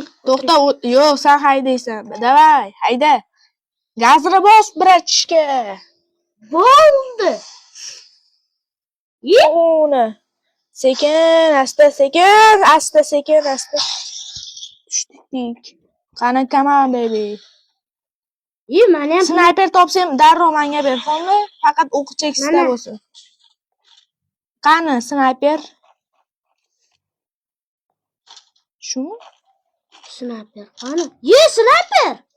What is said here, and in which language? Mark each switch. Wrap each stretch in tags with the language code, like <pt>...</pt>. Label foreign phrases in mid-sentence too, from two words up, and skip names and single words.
<uz>To'xta, yo'q, sen haydaysan. Davay, hayda. Gazini bos, bratishka. Bo'ldi. Ona. Sekin, asta, sekin, asta, sekin, asta. Tushdik. Qani,</uz> <en>come on, baby.</en> <uz>Meni ham Snayper topsam, darrov menga ber, xo'pmi? Faqat o'q cheksizda bo'lsin. Qani, snayper? Shumi? snayper. Qani? Snayper.</uz>